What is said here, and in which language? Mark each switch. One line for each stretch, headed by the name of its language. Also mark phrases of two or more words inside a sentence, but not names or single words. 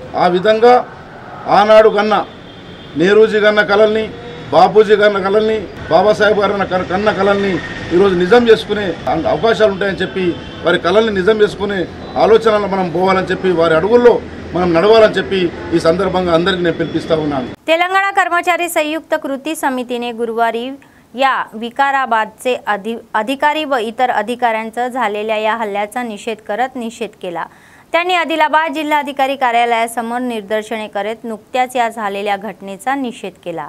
Telugu: ఆ విధంగా ఆనాడు కన్నా నెహ్రూజీ కన్న కలల్ని, బాపూజీ కన్న కలల్ని, బాబాసాహెబ్ గారు కన్న కలల్ని ఈరోజు నిజం చేసుకునే అవకాశాలు ఉంటాయని చెప్పి వారి కలల్ని నిజం చేసుకునే ఆలోచనలు మనం పోవాలని చెప్పి వారి అడుగుల్లో మనం నడవాలని చెప్పి ఈ संदर्भांगा అందరికీ నేను పిలిపిస్తా ఉన్నాను।
Marathi: तेलंगणा कर्मचारी संयुक्त कृती समितीने गुरुवारी या विकाराबादचे अधिकारी व इतर अधिकाऱ्यांचा झालेल्या या हल्ल्याचा निषेध करत निषेध केला। त्यांनी आदिलाबाद जिल्हाधिकारी कार्यालयासमोर निदर्शने करत नुकत्याच या झालेल्या घटनेचा निषेध केला।